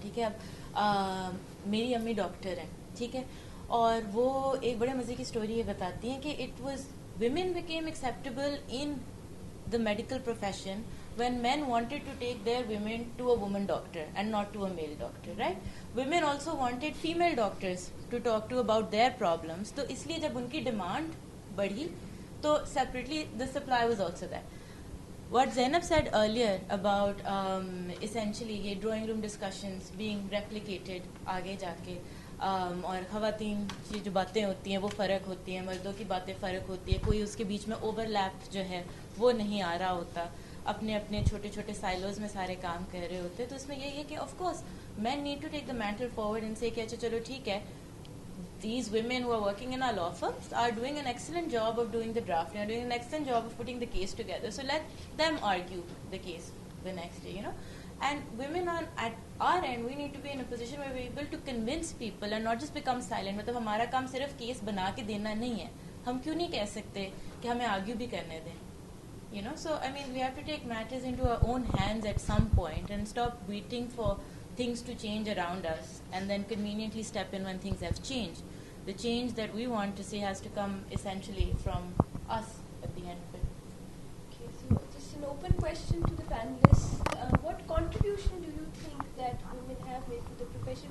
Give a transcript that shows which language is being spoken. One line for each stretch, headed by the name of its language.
Hindi: ठीक है, अब मेरी अम्मी डॉक्टर हैं, ठीक है, और वो एक बड़े मज़े की स्टोरी ये बताती हैं कि
English: it was women became acceptable in the medical profession when men wanted to take their women to a woman doctor and not to a male doctor, right? Women also wanted female doctors to talk to about their problems.
Hindi: तो इसलिए जब उनकी demand बढ़ी, तो
English: separately the supply was also there. What Zainab said earlier about essentially
Hindi: ये drawing room discussions being replicated आगे जाके और ख़वातीन की जो बातें होती हैं वो फ़र्क होती हैं, मर्दों की बातें फ़र्क होती है, कोई उसके बीच में ओवरलैप जो है वो नहीं आ रहा होता, अपने अपने छोटे छोटे साइलोज में सारे काम कर रहे होते. तो इसमें यही है कि of course
English: men need to take the mantle forward and say
Hindi: कि अच्छा चलो ठीक है,
English: these women who are working in our law firms are doing an excellent job of doing the drafting, are doing an excellent job of putting the case together. So let them argue the case the next day, And women at our end, we need to be in a position where we're able to convince people and not just become silent.
Hindi: मतलब हमारा काम सिर्फ case बना के देना नहीं है. हम क्यों नहीं कह सकते कि हमें argue भी करने दें?
English: So I mean, we have to take matters into our own hands at some point and stop waiting for things to change around us and then conveniently step in when things have changed. The change that we want to see has to come essentially from us at the end of it. Okay, so just an open question to the panelists. What contribution do you think that women have made to the profession?